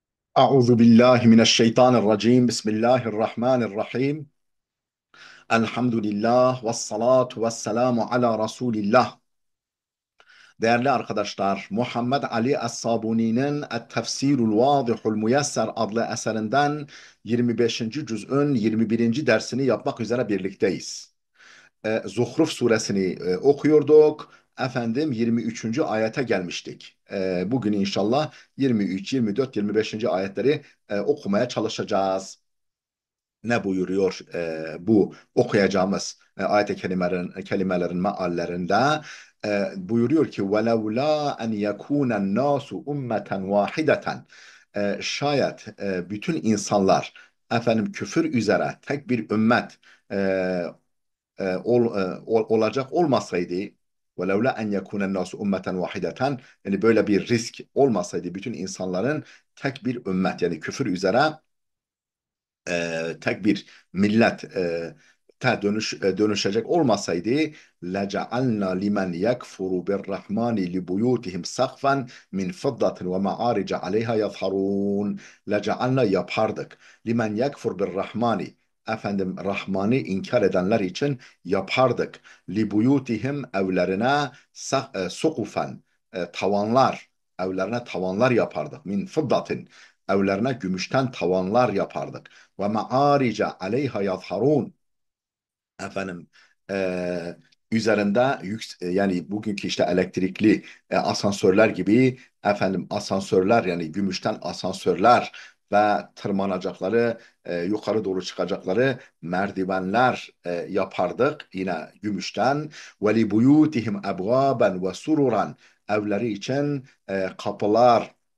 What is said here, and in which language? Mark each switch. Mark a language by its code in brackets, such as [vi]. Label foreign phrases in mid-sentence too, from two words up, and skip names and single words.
[ar] أعوذ بالله من الشيطان الرجيم بسم الله الرحمن الرحيم الحمد لله والسلام على رسول الله. [tr] Değerli arkadaşlar, Muhammed Ali Es-Sabuni'nin Et-Tefsirul Vadihul Muyesser adlı eserinden 25. cüz'ün 21. dersini yapmak üzere birlikteyiz. Zuhruf suresini okuyorduk. Efendim 23. ayete gelmiştik. Bugün inşallah 23, 24, 25. ayetleri okumaya çalışacağız. Ne buyuruyor bu okuyacağımız ayet-i kelimelerin meallerinde? Buyuruyor ki [ar] وَلَوْلَا أَنْ يَكُونَ النَّاسُ اُمَّةً وَاحِدَةً [tr] Şayet bütün insanlar efendim küfür üzere tek bir ümmet e, olacak olmasaydı, [ar] وَلَوْلَا أَنْ يَكُونَ النَّاسُ اُمَّةً وَاحِدَةً [tr] yani böyle bir risk olmasaydı, bütün insanların tek bir ümmet yani küfür üzere tek bir millet dönüşecek olmasaydı [ar] لَجَعَلْنَا لِمَنْ يَكْفُرُ بِالرَّحْمَنِ لِبُيُوتِهِمْ سَقْفًا مِنْ فِضَّةٍ وَمَعَارِجَ عَلَيْهَا يَظْهَرُونَ [tr] لَجَعَلْنَا yapardık. [ar] لِمَنْ يَكْفُرْ بِالرَّحْمَنِ [tr] Efendim Rahman'ı inkar edenler için yapardık. لِبُيُوتِهِمْ evlerine sukufen tavanlar, evlerine tavanlar yapardık. [ar] من فضة [tr] evlerine gümüşten tavanlar yapardık [ar] ومعارج عليها يظهرون [tr] efendim e, üzerinde yani bugünkü işte elektrikli asansörler gibi efendim asansörler yani gümüşten asansörler ve tırmanacakları yukarı doğru çıkacakları merdivenler yapardık yine gümüşten [ar] ولبيوتهم أبوابا وسررا [tr] evleri için kapılar